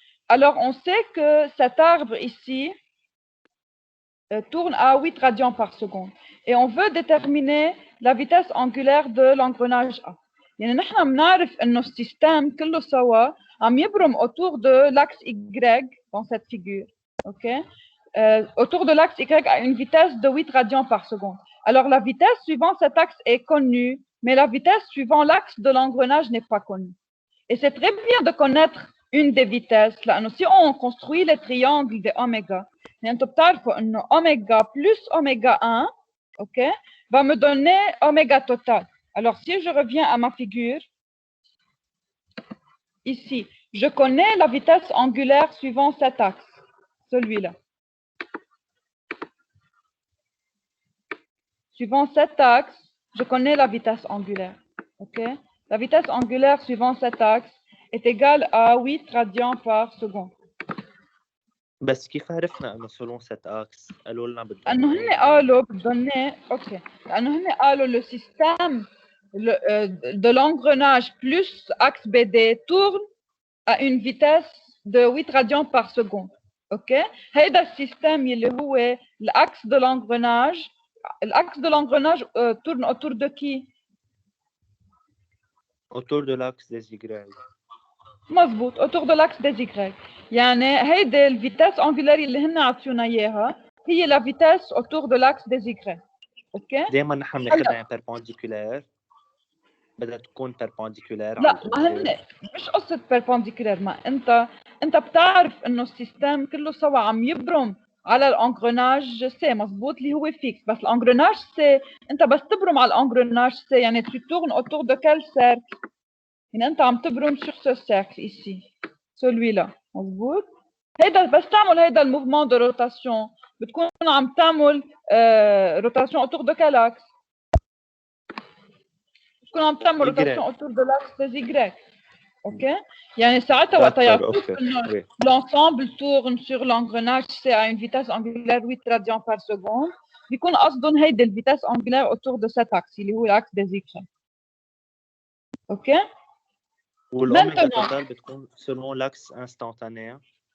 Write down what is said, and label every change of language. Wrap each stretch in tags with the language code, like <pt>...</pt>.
<fr>Alors, on sait que cet arbre ici tourne à 8 radians par seconde. Et on veut déterminer la vitesse angulaire de l'engrenage A.</fr> <ar>يعني نحن بنعرف إنه السيستم كله سوا عم يبرم</ar> <fr>autour de l'axe Y dans cette figure. OK? Autour de l'axe Y à une vitesse de 8 radians par seconde. Alors, la vitesse suivant cet axe est connue, mais la vitesse suivant l'axe de l'engrenage n'est pas connue. Et c'est très bien de connaître une des vitesses. Là, si on construit les triangles de oméga,</fr> <ar>انتوا بتعرفوا انه</ar> <fr>oméga plus oméga 1, ok, va me donner oméga total. Alors, si je reviens à ma figure, ici, je connais la vitesse angulaire suivant cet axe, celui-là. Suivant cet axe, je connais la vitesse angulaire. OK? La vitesse angulaire suivant cet axe est égale à 8 radians par seconde.</fr> <ar>بس كيف عرفنا انه</ar> <fr>selon cet axe</fr> <ar>قالوا لنا بدهم لأنه هن قالوا بدهم OK. لأنه هن قالوا</ar> <fr>le système de l'engrenage plus axe BD tourne à une vitesse de 8 radians par seconde. OK?</fr> <ar>هيدا السيستم اللي هو</ar> <fr>l'axe de l'engrenage. L'axe de l'engrenage tourne autour de qui? autour de l'axe des Y.</fr> <ar>مظبوط</ar> <fr>autour de l'axe des Y.</fr> <ar>يعني هيدي الفيتاس</ar> <fr>angulaire</fr> <ar>اللي هن عطيونا اياها هي</ar> <fr>la vitesse autour de l'axe des Y.</fr> <ar>اوكي؟ دائما نحن بناخذها perpendiculaire. بدها تكون perpendiculaire لا على ما هن مش قصة perpendiculaire. ما انت بتعرف انه السيستم كله سوا عم يبرم على الانجرناج سي مظبوط اللي هو فيكس. بس الانجرناج سي انت بس تبرم على الانجرناج سي يعني</ar> <fr>tu tournes autour de quel cercle؟</fr> <ar>يعني انت عم تبرم</ar> <fr>sur ce cercle ici celui-là</fr> <ar>مظبوط. هيدا بس تعمل هيدا الموفمون دو روتاسيون بتكون عم تعمل روتاسيون</ar> <fr>autour de quel axe؟</fr> <ar>بتكون عم تعمل روتاسيون</ar> <fr>autour de l'axe des Y.</fr> <ar>اوكي؟ يعني ساعتها وقت يعطوك انه</ar> <fr>l'ensemble tourne sur l'engrenage C à une vitesse angulaire 8 radians par seconde</fr> <ar>بيكون قصدهم هيدي الفيتاس</ar> <fr>angulaire autour de cet axe</fr> <ar>اللي هو</ar> <fr>l'axe des Y.</fr> <ar>اوكي؟ والأوميغا توتال بتكون</ar> <fr>selon l'axe instantané.</fr>